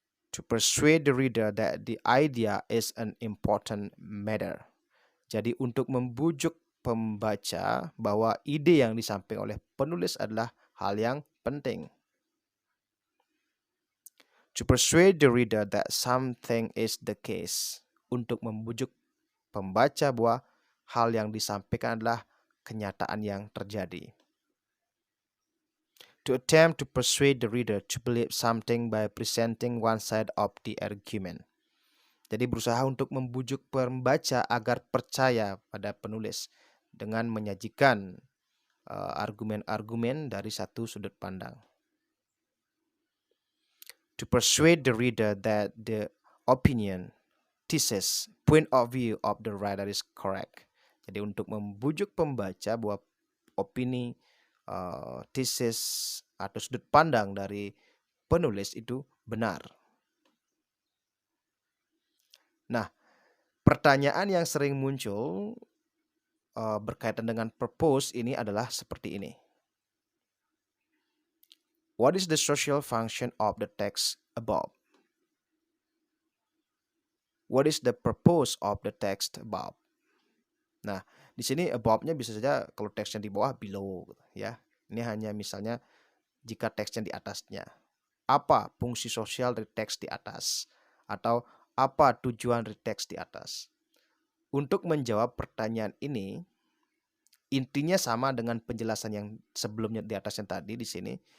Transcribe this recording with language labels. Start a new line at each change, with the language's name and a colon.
English: To persuade the reader that the idea is an important matter.
Indonesian: Jadi untuk membujuk pembaca bahwa ide yang disampaikan oleh penulis adalah hal yang penting.
English: To persuade the reader that something is the case.
Indonesian: Untuk membujuk pembaca bahwa hal yang disampaikan adalah kenyataan yang terjadi.
English: To attempt to persuade the reader to believe something by presenting one side of the argument.
Indonesian: Jadi berusaha untuk membujuk pembaca agar percaya pada penulis dengan menyajikan argumen-argumen dari satu sudut pandang.
English: To persuade the reader that the opinion, thesis, point of view of the writer is correct.
Indonesian: Jadi untuk membujuk pembaca bahwa opini, thesis atau sudut pandang dari penulis itu benar. Nah, pertanyaan yang sering muncul berkaitan dengan purpose ini adalah seperti ini.
English: What is the social function of the text above? What is the purpose of the text above?
Indonesian: Nah, di sini above-nya bisa saja kalau teksnya di bawah below, ya. Ini hanya misalnya jika teksnya di atasnya. Apa fungsi sosial dari teks di atas? Atau apa tujuan dari teks di atas? Untuk menjawab pertanyaan ini, intinya sama dengan penjelasan yang sebelumnya di atas yang tadi di sini.